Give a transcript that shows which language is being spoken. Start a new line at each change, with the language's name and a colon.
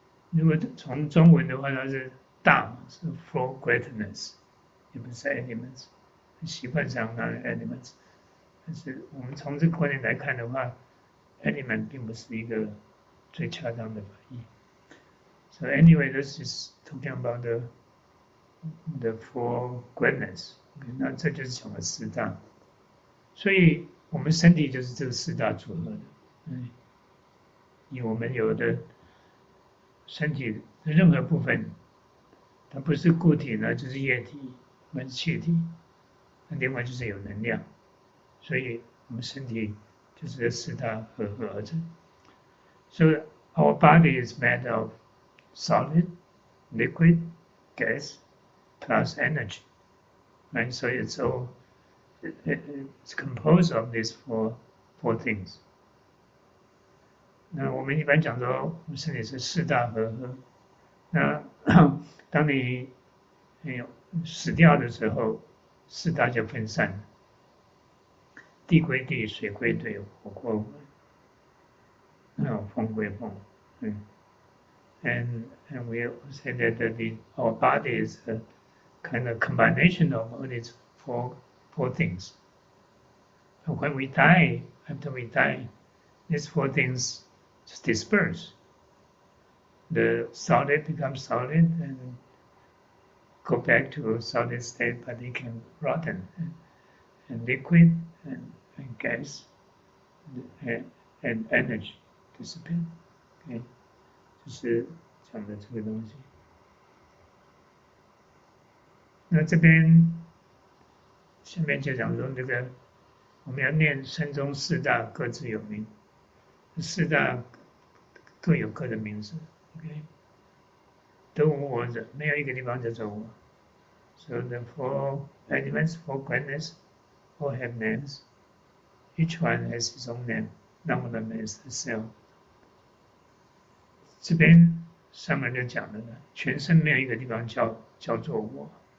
Chinese: 如果从中文的话，它是大是
English: for greatness，
Chinese: 也不是 elements， 习惯上它是 elements。但是我们从这个观点来看的话 ，element 并不是一个最恰当的翻译。
English: So anyway, this is talking about the four greatness.
Chinese: 那这就是讲了四大，所以我们身体就是这个四大组合的。以我们有的身体的任何部分，它不是固体呢，就是液体，或是气体，那另外就是有能量，所以我们身体就是这四大合而成。
English: So our body is made of solid, liquid, gas, plus energy, right? So it's composed of these four things.
Chinese: 那我们一般讲说，我们身体是四大合。那当你死掉的时候，四大就分散了，地归地，水归水，火归火，风归风。
English: And we say that our body is a kind of combination of all these four things. And when we die, after we die, these four things just disperse. The solid becomes solid and go back to a solid state, but it can rotten. And liquid and gas and energy disappear. Okay.
Chinese: 就是讲的这个东西。那这边下面就讲说这个我们要念身中四大各自有名，四大各有各的名字 ，OK， 都无我者，没有一个地方叫做我。
English: So the four elements, four greatness, all have names. Each one has its own name. None of them is the self.
Chinese: 这边上面就讲了，全身没有一个地方叫做我。